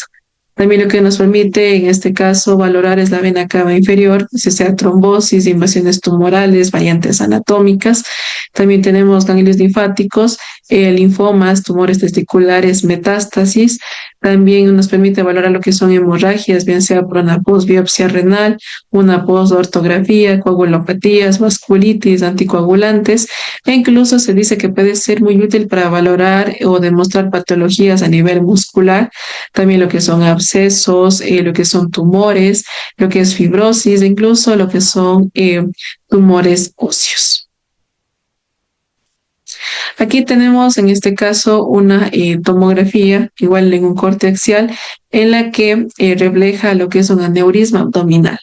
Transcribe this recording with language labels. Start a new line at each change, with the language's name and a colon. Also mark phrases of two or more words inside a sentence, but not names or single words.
Spanish: También lo que nos permite en este caso valorar es la vena cava inferior, si sea trombosis, invasiones tumorales, variantes anatómicas. También tenemos ganglios linfáticos, linfomas, tumores testiculares, metástasis. También nos permite valorar lo que son hemorragias, bien sea por una postbiopsia renal, una postortografía, coagulopatías, vasculitis, anticoagulantes, e incluso se dice que puede ser muy útil para valorar o demostrar patologías a nivel muscular, también lo que son abscesos, lo que son tumores, lo que es fibrosis, incluso lo que son tumores óseos. Aquí tenemos en este caso una tomografía, igual en un corte axial, en la que refleja lo que es un aneurisma abdominal.